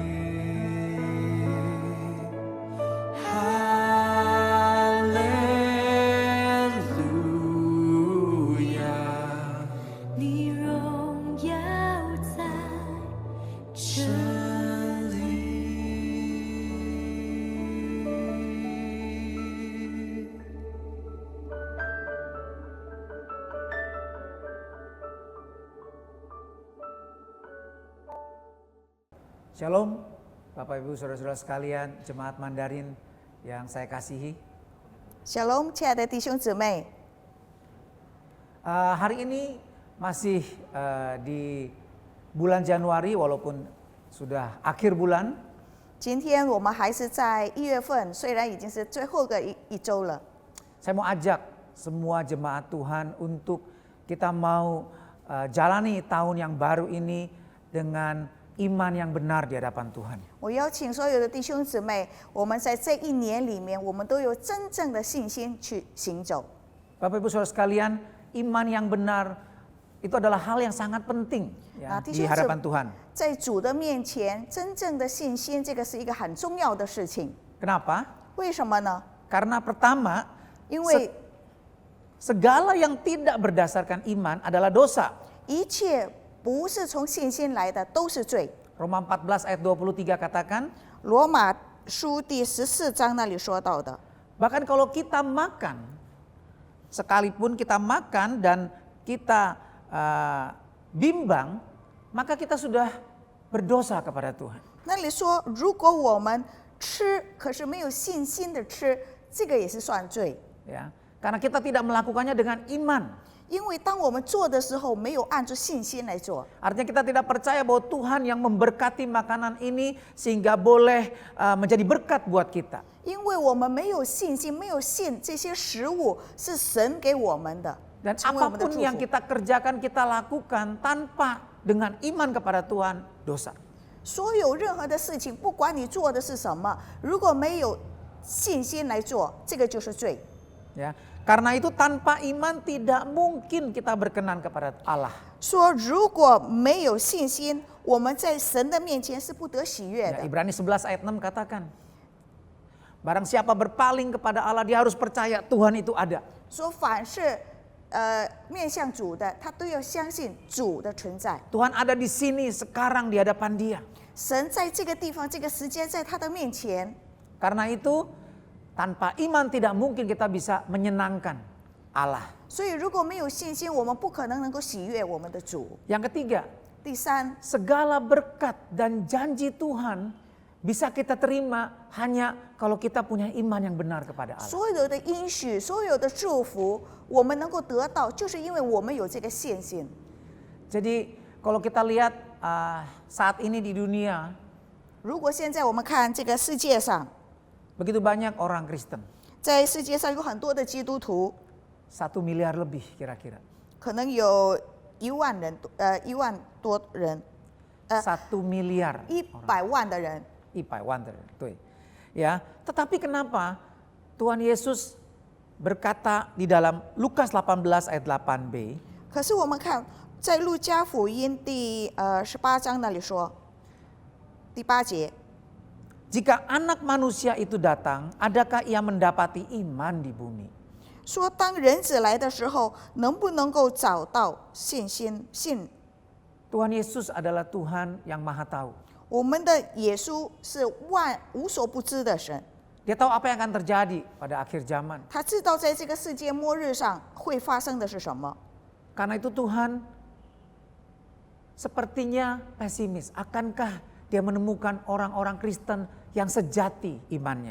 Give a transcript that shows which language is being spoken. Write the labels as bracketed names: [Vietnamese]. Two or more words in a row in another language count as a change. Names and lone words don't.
[Chinese] 哈利路亚，你荣耀在这里。 [Indonesian] Shalom, Bapak Ibu Saudara-saudara sekalian, Jemaat Mandarin yang saya kasihi. [Chinese] Shalom， 亲爱的弟兄姊妹， [Indonesian] Hari ini masih di bulan Januari walaupun sudah akhir bulan. [Chinese] 今天我们还是在1月份，虽然已经是最后的一周了。 [Indonesian] Saya mau ajak semua jemaat Tuhan untuk kita mau jalani tahun yang baru ini dengan iman yang benar di hadapan Tuhan. [Chinese] 我邀请所有的弟兄姊妹，我们在这一年里面，我们都有真正的信心去行走。 [Indonesian] Bapak Ibu Saudara sekalian, iman yang benar itu adalah hal yang sangat penting ya, di hadapan Tuhan. [Chinese] 在主的面前，真正的信心，这个是一个很重要的事情。 [Indonesian] Kenapa? [Chinese] 为什么呢？ [Indonesian] Karena pertama, [Chinese] 因为 [Indonesian] segala yang tidak berdasarkan iman adalah dosa. [Chinese] 一切不是从信心来的都是罪。 [Indonesian] Roma 14 ayat 23 katakan, [Chinese] 罗马书第14章那里说到的。 [Indonesian] bahkan kalau kita makan, sekalipun kita makan dan kita bimbang, maka kita sudah berdosa kepada Tuhan. [Chinese] 那里说，如果我们吃，可是没有信心的吃，这个也是算罪。 [Indonesian] Ya, karena kita tidak melakukannya dengan iman. [Chinese] 因为当我们做的时候，没有按照信心来做， [Indonesian] Artinya kita tidak percaya bahwa Tuhan yang memberkati makanan ini sehingga boleh menjadi berkat buat kita. [Chinese] 因为我们没有信心，没有信这些食物是神给我们的， [Indonesian] Dan [Chinese] 成为我们的 [Indonesian] apapun [Chinese] 祝 [Indonesian] yang [Chinese] 福。 [Indonesian] kita kerjakan, kita lakukan tanpa dengan iman kepada Tuhan, dosa. [Chinese] 所有任何的事情，不管你做的是什么，如果没有信心来做，这个就是罪。 [Indonesian] Ya, karena itu tanpa iman tidak mungkin kita berkenan kepada Allah. [Chinese] 说如果没有信心，我们在神的面前是不得喜悦 [Indonesian] Ya, [Chinese] 的。 [Indonesian] Ibrani 11 ayat 6 katakan, barang siapa berpaling kepada Allah, dia harus percaya Tuhan itu ada. [Chinese] 说凡是面向主的，他都要相信主的存在。 [Indonesian] Tuhan ada di sini sekarang di hadapan dia. [Chinese] 神在这个地方，这个时间，在他的面前。 [Indonesian] Karena itu tanpa iman tidak mungkin kita bisa menyenangkan Allah. [Chinese] 所以如果没有信心，我们不可能能够喜悦我们的主。 [Indonesian] Yang ketiga, [Chinese] 第三， [Indonesian] segala berkat dan janji Tuhan bisa kita terima hanya kalau kita punya iman yang benar kepada Allah. [Chinese] 所有的应许，所有的祝福，我们能够得到，就是因为我们有这个信心。 [Indonesian] Jadi kalau kita lihat saat ini di dunia, [Chinese] 如果现在我们看这个世界上， [Indonesian] begitu banyak orang Kristen, [Chinese] 在世界上有很多的基督徒， [Indonesian] 1 miliar lebih kira-kira. [Chinese] 可能有1万人，1万多人 [Indonesian] 1 miliar [Chinese] ，100万的人。对. [Indonesian] Ya, tetapi kenapa Tuhan Yesus berkata di dalam Lukas 18 ayat 8b, [Chinese] 可是我们看在路加福音第18章那里说，第8节， [Indonesian] jika anak manusia itu datang, adakah ia mendapati iman di bumi? [Chinese] 说当人子来的时候，能不能够找到信心？信 [Indonesian] Tuhan Yesus adalah Tuhan yang maha tahu. [Chinese] 我们的耶稣是无所不知的神， [Indonesian] Dia tahu apa yang akan terjadi pada akhir zaman. [Chinese] 他知道在这个世界末日上会发生的是什么。 [Indonesian] Karena itu Tuhan sepertinya pesimis. Akankah dia menemukan orang-orang Kristen yang sejati imannya?